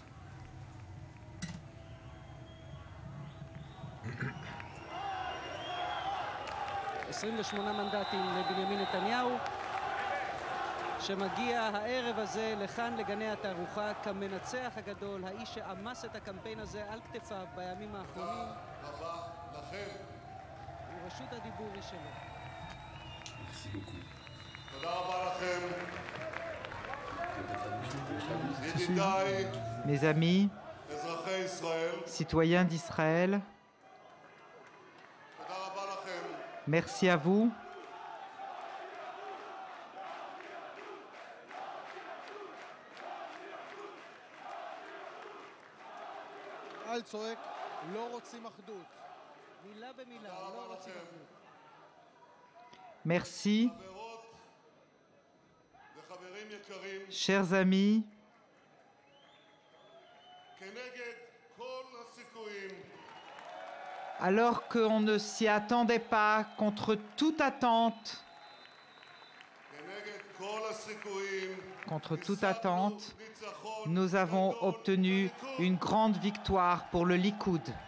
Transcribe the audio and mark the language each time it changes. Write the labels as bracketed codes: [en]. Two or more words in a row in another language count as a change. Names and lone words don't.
[he] 28 מנדטים לבנימין נתניהו, שמגיע הערב הזה לכאן לגני התערוכה כמנצח הגדול, האיש שעמס את הקמפיין הזה על כתפיו בימים האחרונים. רבה לכם. ורשות הדיבור היא שלו. תודה רבה לכם. ידידיי, [fr] mes amis, [he] אזרחי ישראל. [fr] citoyens d'Israël, Merci à vous. [he] קהל צועק, לא רוצים אחדות. מילה במילה, לא רוצים אחדות. [fr] Merci. Chers amis, alors qu'on ne s'y attendait pas, contre toute attente, nous avons obtenu une grande victoire pour le Likoud.